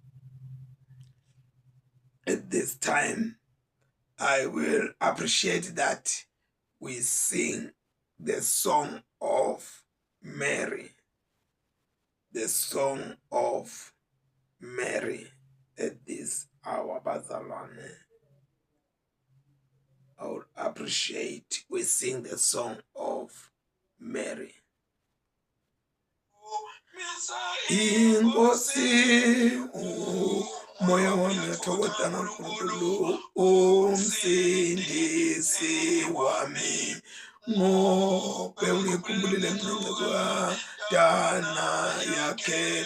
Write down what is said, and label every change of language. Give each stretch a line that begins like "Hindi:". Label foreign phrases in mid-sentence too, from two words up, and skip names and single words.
English: At this time, I will appreciate that we sing the song of Mary. The song of Mary at this hour, Bazalwane. I would appreciate we sing the song of Mary.
Swati: Inkosi moya wami uyathokoza kakhulu, umsindisi wami, ngobe ungikhumbulile dana yakhe.